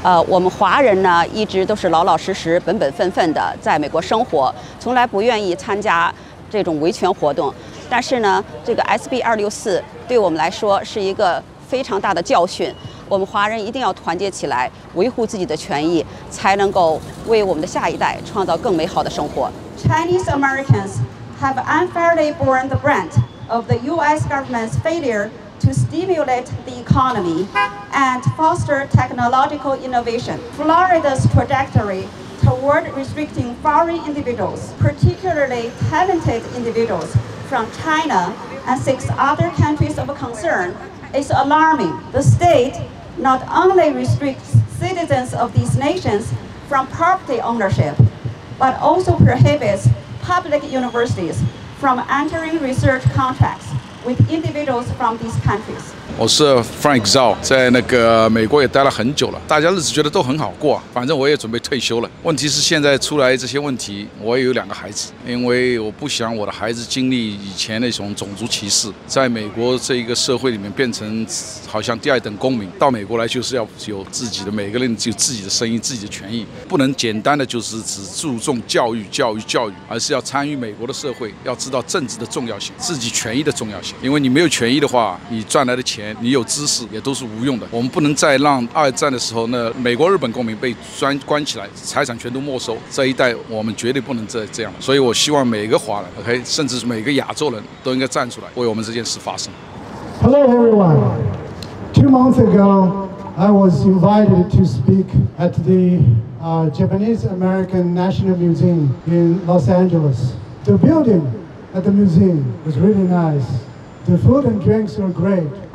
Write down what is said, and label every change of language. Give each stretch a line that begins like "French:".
Chinese: 我们华人呢一直都是老老实实、本本分分的在美国生活，从来不愿意参加这种维权活动。但是呢，这个 SB 264对我们来说是一个非常大的教训。我们华人一定要团结起来，维护自己的权益，才能够为我们的下一代创造更美好的生活。
English: Chinese Americans have unfairly borne the brunt of the U.S. government's failure to stimulate the economy and foster technological innovation. Florida's trajectory toward restricting foreign individuals, particularly talented individuals from China and 6 other countries of concern, is alarming. The state not only restricts citizens of these nations from property ownership, but also prohibits public universities from entering research contracts with individuals from these countries.
Chinese: 我是 Frank Zhao， 在那个美国也待了很久了，大家日子觉得都很好过，反正我也准备退休了。问题是现在出来这些问题，我也有2个孩子，因为我不想我的孩子经历以前那种种族歧视，在美国这一个社会里面变成好像第2等公民。到美国来就是要有自己的，每个人有自己的声音、自己的权益，不能简单的就是只注重教育，而是要参与美国的社会，要知道政治的重要性，自己权益的重要性。因为你没有权益的话，你赚来的钱。你有知识也都是无用的。我们不能再让2战的时候那美国、日本公民被关起来，财产全都没收。这一代我们绝对不能这样。所以我希望每个华人 ，OK， 甚至是每个亚洲人都应该站出来，为我们这件事发声。
English: Hello everyone. 2 months ago, I was invited to speak at the Japanese American National Museum in Los Angeles. The building at the museum was really nice. The food and drinks were great.